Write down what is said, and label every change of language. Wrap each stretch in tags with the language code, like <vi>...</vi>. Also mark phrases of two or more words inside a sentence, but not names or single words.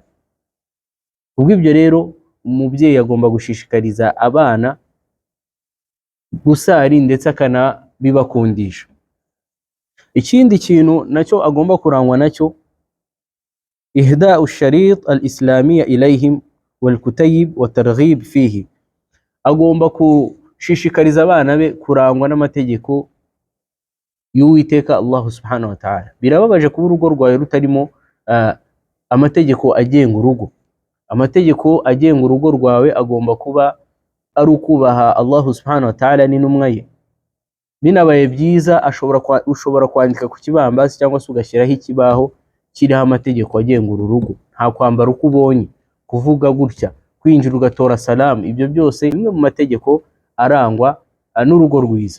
<rw>Ubwo ibyo rero umubyeyi agomba gushishikariza abana gusari ndetse akanabibakundisha. Ikindi kintu nacyo agomba kurangwa nacyo,</rw> <ar>إهداء الشريعة الإسلامية إليهم والكتيب والترغيب فيه,</ar> <rw>agomba gushishikariza abana be kurangwa n'amategeko y'Uwiteka</rw> <ar>الله سبحانه وتعالى.</ar> <rw>Birababaje kuba urugo rwawe rutarimo amategeko agenga urugo. Amategeko agenga urugo rwawe agomba kuba ari ukubaha</rw> <ar>الله سبحانه وتعالى</ar> <rw>n'intumwa ye. Binabaye byiza ushobora kwandika ku kibambasi cyangwa se ugashyiraho ikibaho kiriho amategeko agenga uru rugo. Nta kwambara uko ubonye, kuvuga gutya, kwinjira ugatora salamu, ibyo byose bimwe mu mategeko arangwa n'urugo rwiza.</rw>